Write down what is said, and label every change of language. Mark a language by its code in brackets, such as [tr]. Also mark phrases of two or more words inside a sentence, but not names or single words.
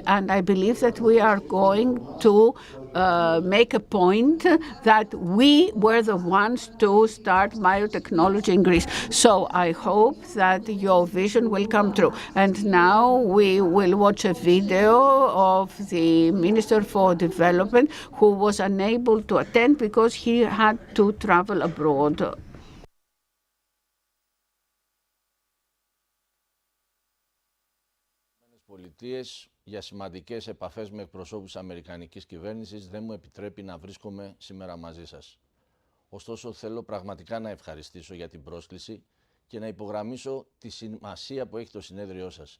[en] And I believe that we are going to make a point that we were the ones to start biotechnology in Greece. So I hope that your vision will come true. And now we will watch a video of the Minister for Development, who was unable to attend because he had to travel abroad. [el] Για σημαντικές επαφές με εκπροσώπους αμερικανικής κυβέρνησης δεν μου επιτρέπει να βρίσκομαι σήμερα μαζί σας. Ωστόσο θέλω πραγματικά να ευχαριστήσω για την πρόσκληση και να υπογραμμίσω τη σημασία που έχει το συνέδριό σας.